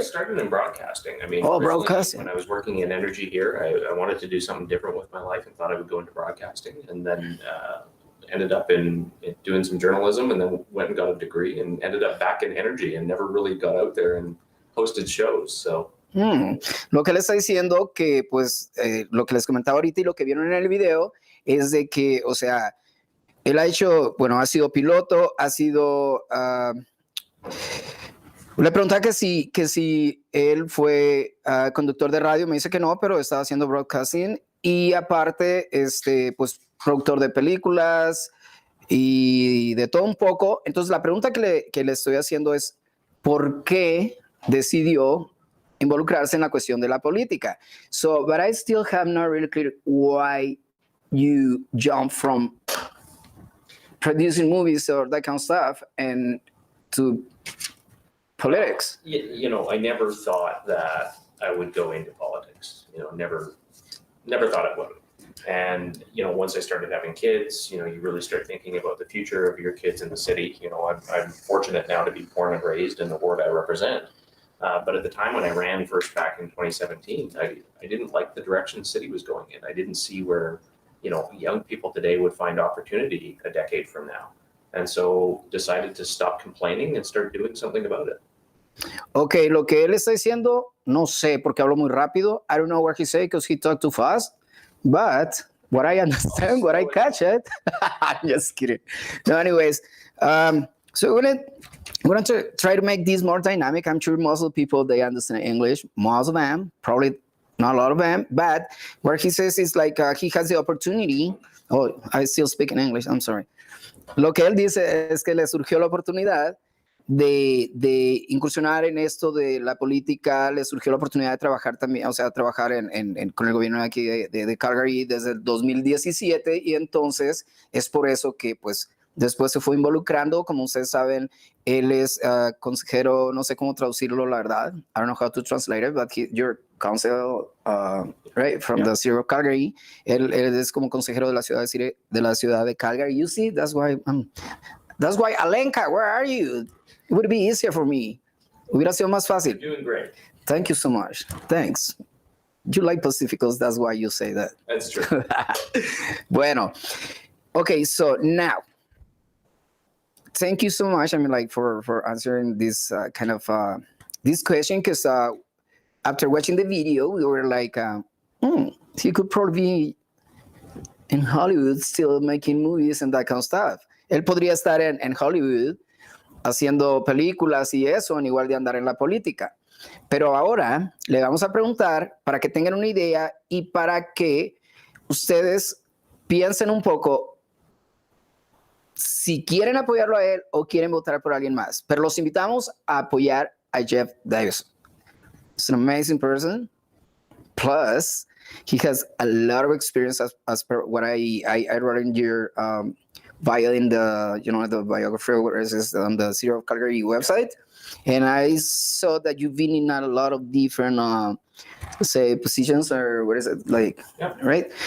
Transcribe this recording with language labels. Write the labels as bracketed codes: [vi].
[en] started in broadcasting. I mean, Oh, originally, broadcasting. When I was working in energy here, I wanted to do something different with my life and thought I would go into broadcasting, and then ended up in doing some journalism, and then went and got a degree, and ended up back in energy, and never really got out there and hosted shows. So. [es] Lo que le está diciendo que, pues, lo que les comentaba ahorita y lo que vieron en el video es de que, o sea, él ha hecho, bueno, ha sido piloto, ha sido. Le preguntaba que si él fue conductor de radio, me dice que no, pero estaba haciendo broadcasting y aparte, pues, productor de películas y de todo un poco. Entonces, la pregunta que le estoy haciendo es, ¿por qué decidió involucrarse en la cuestión de la política? [en] So, but I still have not really clear why you jump from producing movies or that kind of stuff and to politics. You know, I never thought that I would go into politics. You know, never thought I would. And, you know, once I started having kids, you know, you really start thinking about the future of your kids in the city. You know, I'm fortunate now to be born and raised in the ward I represent. But at the time when I ran first back in 2017, I didn't like the direction the city was going in. I didn't see where, you know, young people today would find opportunity a decade from now. And so decided to stop complaining and start doing something about it. [es] Okay, lo que él está diciendo, no sé, porque hablo muy rápido. [en] I don't know what he said because he talked too fast. But what I understand, what I catch it, I'm just kidding. No, anyways, so we're gonna try to make this more dynamic. I'm sure most of the people, they understand English, most of them, probably not a lot of them, but what he says is like he has the opportunity. Oh, I still speak in English, I'm sorry. [es] Lo que él dice es que le surgió la oportunidad de incursionar en esto de la política, le surgió la oportunidad de trabajar también, o sea, trabajar con el gobierno de aquí de Calgary desde el 2017 y entonces es por eso que pues después se fue involucrando, como ustedes saben, él es consejero, no sé cómo traducirlo, la verdad, [en] I don't know how to translate it, but you're counsel, right, from the [es] Ciudad Calgary, él es como consejero de la ciudad de Calgary, [en] you see, that's why, Alenka, where are you? It would be easier for me. [es] Hubiera sido más fácil. [en] You're doing great. Thank you so much. Thanks. You like Pacificos, that's why you say that. That's true. [es] Bueno. [en] Okay, so now, thank you so much, I mean, like, for answering this kind of, this question, because after watching the video, we were like, he could probably be in Hollywood still making movies and that kind of stuff. [es] Él podría estar en Hollywood haciendo películas y eso, en igual de andar en la política. Pero ahora le vamos a preguntar para que tengan una idea y para que ustedes piensen un poco si quieren apoyarlo a él o quieren votar por alguien más. Pero los invitamos a apoyar a Jeff Davison. [en] He's an amazing person. Plus, he has a lot of experience as per what I wrote in your bio in the, you know, the biography on the City of Calgary website. And I saw that you've been in a lot of different, say, positions, or what is it, like, right?